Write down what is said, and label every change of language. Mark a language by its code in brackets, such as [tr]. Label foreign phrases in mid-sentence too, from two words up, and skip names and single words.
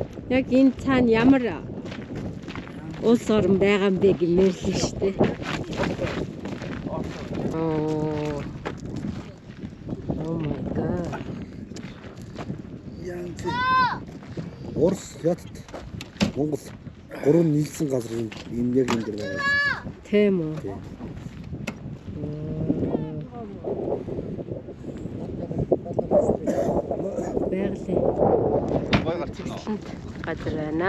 [mn] Яг энэ цаана ямар улс орн байгаа юм бэ гэмээр л шүү дээ. [en] Oh my god. [mn] Орос, Хятад, Монгол гурван нийлсэн газар энэ яг энэ дэр байгаа. Тийм үү? Байгалийн газар байна.